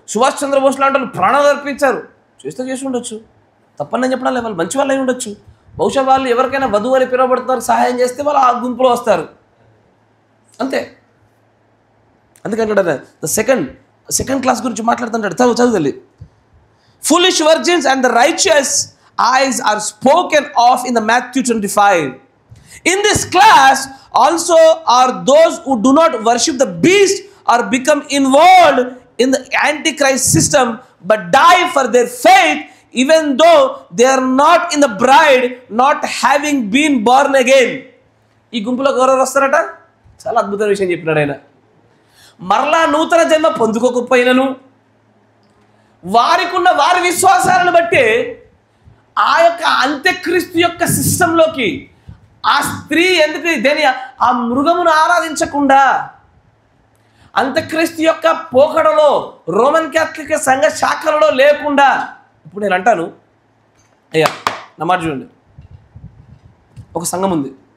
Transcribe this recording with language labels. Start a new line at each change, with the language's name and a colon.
Telugu: సుభాష్ చంద్రబోస్ లాంటి వాళ్ళు ప్రాణాలు అర్పించారు. చేసి ఉండొచ్చు, తప్పని నేను చెప్పడం లేదు. వాళ్ళు మంచి వాళ్ళు అయి ఉండొచ్చు. బహుశా వాళ్ళు ఎవరికైనా వధువు అని పిలువబడుతున్నారు సహాయం చేస్తే వాళ్ళు ఆ గుంపులో వస్తారు. అంతే. అందుకంటే సెకండ్ క్లాస్ గురించి మాట్లాడుతుంటాడు. చదువు తల్లి.
English: Foolish virgins and the righteous eyes are spoken of in the Matthew 25. In this class also are those who do not worship the beast or become involved in the antichrist system but die for their faith even though they are not in the bride, not having been born again.
Telugu: ఈ గుంపులోకి ఎవరెవరు వస్తారట? చాలా అద్భుతమైన విషయం చెప్పినాడు ఆయన. మరలా నూతన జన్మ పొందుకోకపోయినను వారికి ఉన్న వారి విశ్వాసాలను బట్టి ఆ యొక్క అంత్యక్రీస్తు యొక్క సిస్టంలోకి ఆ స్త్రీ ఎందుకు ఆ మృగమును ఆరాధించకుండా అంత్యక్రీస్తు యొక్క పోకడలో రోమన్ క్యాథలిక్ సంఘ శాఖలలో లేకుండా, ఇప్పుడు నేను అంటాను అయ్యా నా మాట చూడండి, ఒక సంఘం ఉంది.